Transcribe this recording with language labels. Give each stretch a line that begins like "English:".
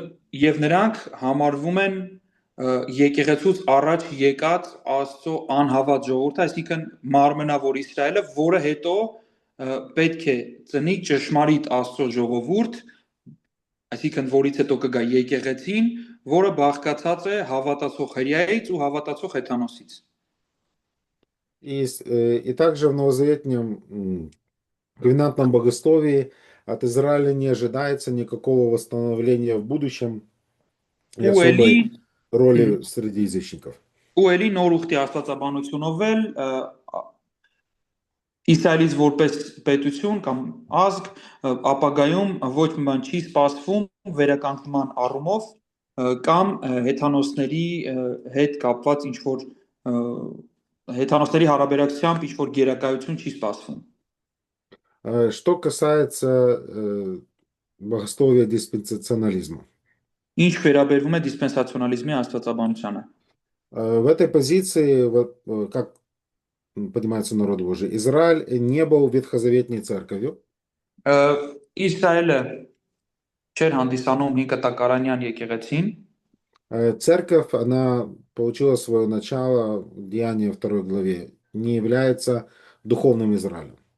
Armenian: եւ նրանք համարվում են եկեղեցուց առաջ եկած Աստծո անհավատ ժողովուրդը, այսինքն մարմնավոր Իսրայելը, որը հետո պետք է ծնի ճշմարիտ Աստծո ժողովուրդ, այսինքն որից հետո կգա եկեղեցին, որը բաղկացած է հավատացող հրեայից ու հավատացող հեթանոսից։
Russian: И также в новозаветнем ковенантном богословии от Израиля не ожидается никакого восстановления в будущем и
Armenian: Ու էլի
Russian: особой роли среди язычников.
Armenian: ու էլի նոր ուխտի աստվածաբանությունով էլ Իսրայելից որպես պետություն կամ ազգ ապագայում ոչ մի բան չի սպասվում վերականգնման առումով կամ հեթանոսների հետ կապված ինչ որ հեթանոսների հարաբերակցությամբ ինչ որ գերակայություն չի սպասվում։
Russian: Что касается богословия диспенсационализма.
Armenian: Ինչ վերաբերվում է դիսպենսացիոնալիզմի աստվածաբանությանը։
Russian: В этой позиции, вот, как понимается народ Божий, Израиль не был ветхозаветной церковью.
Armenian: Իսրայելը չէր հանդիսանում 5 տակարանյան եկեղեցին։
Russian: Церковь, она получила свое начало в Деянии 2 главе, не является духовным Израилем.